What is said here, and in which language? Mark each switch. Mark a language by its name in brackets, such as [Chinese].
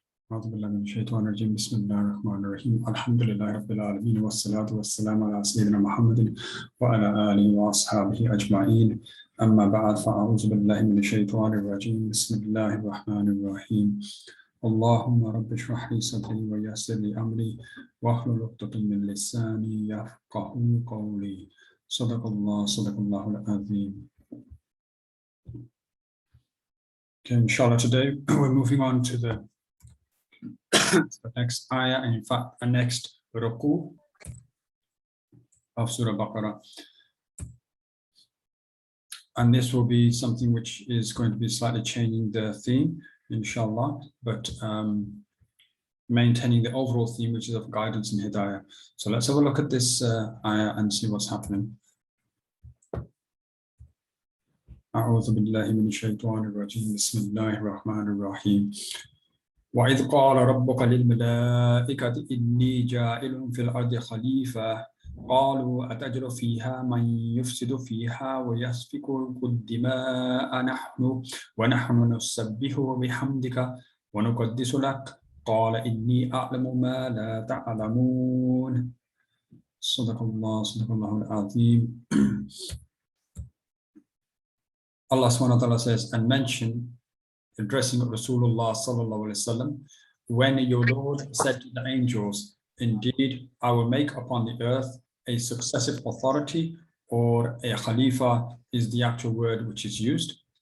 [Arabic] أعوذ بالله من الشيطان الرجيم بسم الله الرحمن الرحيم الحمد لله رب العالمين والصلاة والسلام على سيدنا محمد وعلى آله وأصحابه أجمعين أما بعد فأعوذ بالله من الشيطان الرجيم بسم الله الرحمن الرحيم اللهم رب اشرح لي صدري ويسر لي أمري واحلل عقدة من لساني يفقهوا قولي صدق الله العظيم. [English] Okay, inshallah, today we're moving on to the next ayah, and in fact, the next ruku of Surah Baqarah. And this will be something which is going to be slightly changing the theme, inshallah, but maintaining the overall theme, which is of guidance and hidayah. So let's have a look at this ayah and see what's happening. [Arabic] أعوذ بالله من الشيطان الرجيم بسم الله الرحمن الرحيم وإذ قال ربك للملائكة إني جاعل في الأرض خليفة قالوا أتجعل فيها من يفسد فيها ويسفك الدماء ونحن نسبح بحمدك ونقدس لك قال إني أعلم ما لا تعلمون صدق الله العظيم. [English] Allah subhanahu wa ta'ala says, and mention, addressing Rasulullah sallallahu alayhi wa sallam, when your Lord said to the angels, indeed, I will make upon the earth a successive authority, or a Khalifa is the actual word which is used.